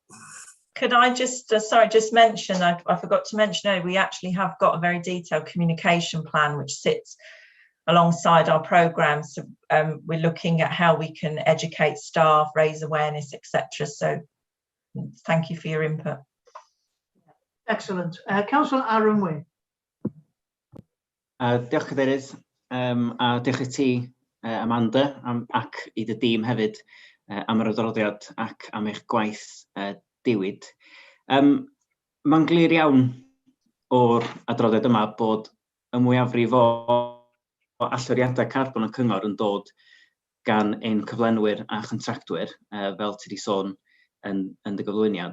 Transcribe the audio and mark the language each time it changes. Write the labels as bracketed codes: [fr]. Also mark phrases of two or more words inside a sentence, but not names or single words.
[en] Could I just, just mention, I forgot to mention earlier, we actually have got a very detailed communication plan which sits alongside our programmes. So, we're looking at how we can educate staff, raise awareness, etc. So thank you for your input. Excellent. Councillor Aaron Wynne. [cy] Diolch cadeirydd, a diolch i ti, Amanda, ac i dy dîm hefyd am yr adroddiad ac am eich gwaith diwyd. Mae'n glir iawn o'r adroddiad yma bod y mwyafrif o alluriadau carbon y cyngor yn dod gan ein cyflenwyr a chyntractwyr, fel ti wedi sôn yn dy gyflwyniad.